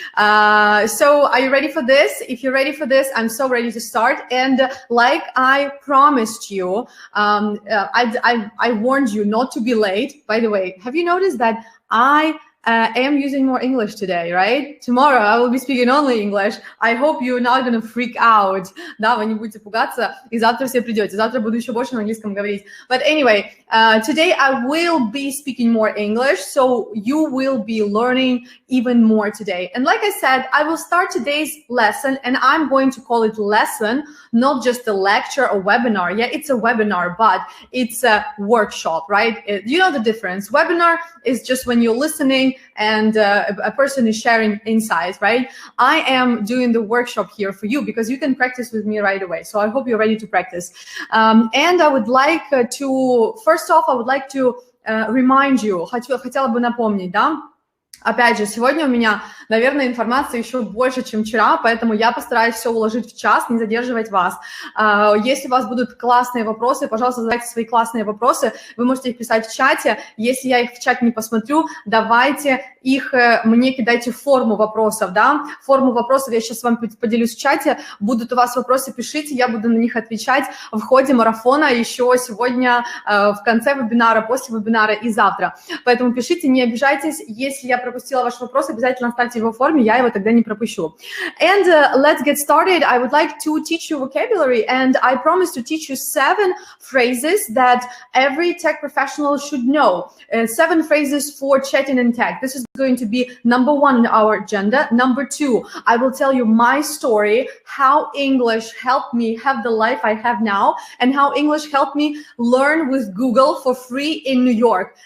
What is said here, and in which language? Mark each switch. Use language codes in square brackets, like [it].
[en] So are you ready for this? If you're ready for this, I'm so ready to start. And like I promised you, I warned you not to be late. By the way, have you noticed that I am using more English today, right? Tomorrow I will be speaking only English. I hope you're not gonna freak out. [ru] Да, вы не будете пугаться, и завтра все придете. Завтра буду еще больше на английском говорить. [en] But anyway, today I will be speaking more English, so you will be learning even more today. And like I said, I will start today's lesson, and I'm going to call it lesson, not just a lecture or webinar. Yeah, it's a webinar, but it's a workshop, right? You know the difference. Webinar is just when you're listening and a person is sharing insights, right? I am doing the workshop here for you because you can practice with me right away. So I hope you're ready to practice. And I would like to, first off, I would like to remind you, [ru] хотела бы напомнить, да? Опять же, сегодня у меня, наверное, информации еще больше, чем вчера, поэтому я постараюсь все уложить в час, не задерживать вас. Если у вас будут классные вопросы, пожалуйста, задавайте свои классные вопросы. Вы можете их писать в чате. Если я их в чате не посмотрю, давайте их мне кидайте в форму вопросов, да? Форму вопросов я сейчас с вами поделюсь в чате. Будут у вас вопросы, пишите, я буду на них отвечать в ходе марафона еще сегодня, в конце вебинара, после вебинара и завтра. Поэтому пишите, не обижайтесь, если я пропустила ваш вопрос, обязательно оставьте его в форме, я его тогда не пропущу. [en] And let's get started. I would like to teach you vocabulary, and I promise to teach you 7 phrases that every tech professional should know. 7 phrases for chatting in tech. This is going to be number 1 on our agenda. Number 2, I will tell you my story, how English helped me have the life I have now, and how English helped me learn with Google for free in New York.